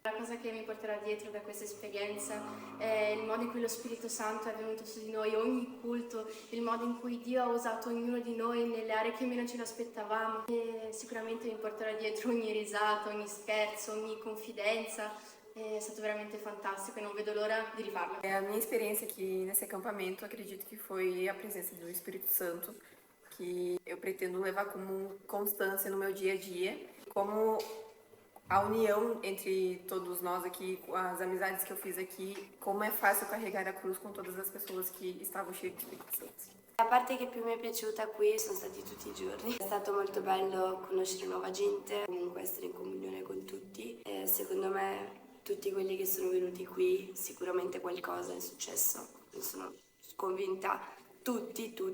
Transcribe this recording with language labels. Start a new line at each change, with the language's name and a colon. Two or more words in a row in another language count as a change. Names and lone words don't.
Italian: La cosa che mi porterò dietro da questa esperienza è il modo in cui lo Spirito Santo è venuto su di noi, ogni culto, il modo in cui Dio ha usato ognuno di noi nelle aree che meno ce l'aspettavamo. E sicuramente mi porterò dietro ogni risata, ogni scherzo, ogni confidenza. È stato veramente fantastico e non vedo l'ora di rifarlo.
Portuguese: A minha experiência aqui nesse acampamento, acredito que foi a presença do Espírito Santo, que eu pretendo levar como constância no meu dia a dia, como a união entre todos nós aqui, as amizades que eu fiz aqui, como é fácil carregar a cruz com todas as pessoas que estavam cheias
Italian: di Spirito Santo. La parte che più mi è piaciuta qui sono stati tutti i giorni. È stato molto bello conoscere nuova gente, comunque essere in comunione con tutti. E secondo me tutti quelli che sono venuti qui sicuramente qualcosa è successo. Ne sono convinta, tutti.